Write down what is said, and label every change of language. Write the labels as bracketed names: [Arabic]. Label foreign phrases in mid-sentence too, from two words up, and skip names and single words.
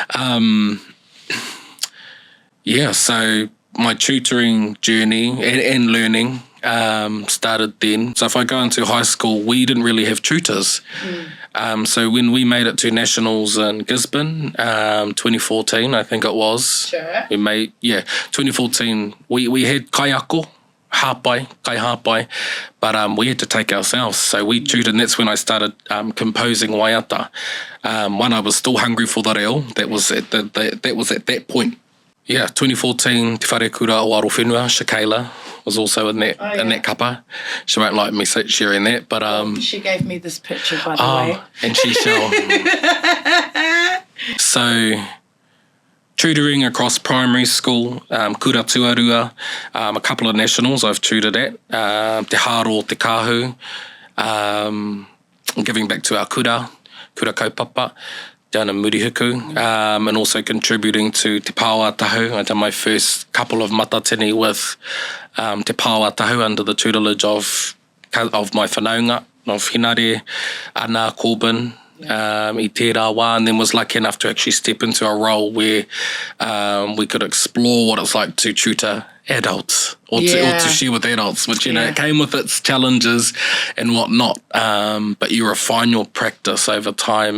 [English] So my tutoring journey and learning started then. So if I go into high school, we didn't really have tutors. So when we made it to Nationals in Gisborne, 2014, I think it was. Sure. [Māori] 2014, [English] we had [Māori] kaiako, kai hapai, [English] but we had to take ourselves. So we tutored, and that's when I started composing waiata. I was still hungry for the reo. That was at that point. 2014, Te Whare Kura o Arowhenua, Shakayla, was also in that kapa. She won't like me sharing that, but she gave me this picture, by the way. And she shall. So tutoring across primary school, [Māori] kura tuarua, [English] a couple of nationals I've tutored at, te haro, te kahu, giving back to our [Māori] kura kaupapa [English] down in Murihuku, and also contributing to Te Rau Aroha. I done my first couple of matatini with Te Rau Aroha under the tutelage of my whanaunga, of Hinare, Ana Corbin, I Te Rawa, and then was lucky enough to actually step into a role where we could explore what it's like to tutor adults or to share with adults, which, it came with its challenges and whatnot, but you refine your practice over time.